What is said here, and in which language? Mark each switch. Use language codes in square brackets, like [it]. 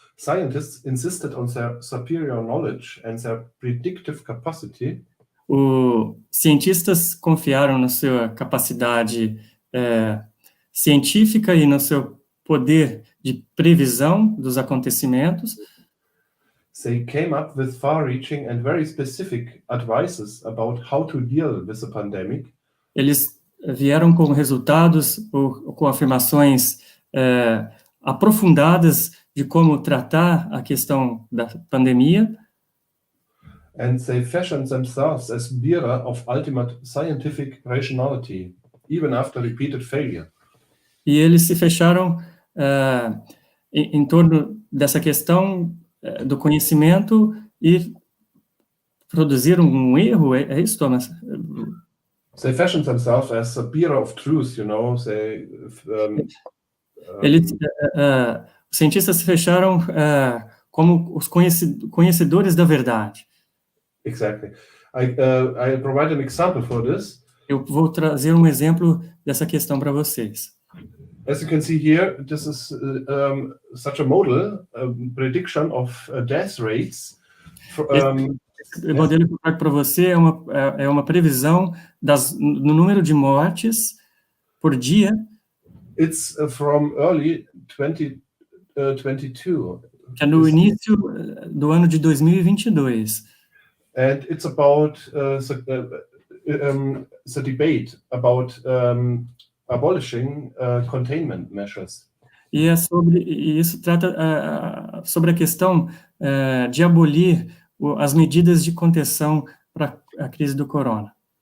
[en] scientists insisted on their superior knowledge and their predictive capacity. [pt] Os cientistas confiaram na sua capacidade científica e no seu poder de previsão dos acontecimentos. [en] They came up with far-reaching and very specific advices about how to deal with the pandemic. [pt] Eles vieram com resultados ou com afirmações aprofundadas de como tratar a questão da pandemia. [en] And they fashioned themselves as bearer of ultimate scientific rationality, even after repeated failure. [pt] E eles se fecharam em torno dessa questão do conhecimento e produziram um erro, é isso, Thomas? [en] They fashioned themselves as a bearer of truth, you know. [pt] Os cientistas se fecharam como os conhecedores da verdade. [en] Exactly. I provide an example for this. [pt] Eu vou trazer um exemplo dessa questão para vocês. [en] As you can see here, this is such a model, prediction of death rates. [pt] Esse modelo que eu trago para você é uma previsão no número de mortes por dia. [en] It's from early 2022. [pt] Que é no início do ano de 2022. [en] And it's about the debate about abolishing containment measures. [pt] E isso trata sobre a questão de abolir as medidas de contenção para a crise do corona.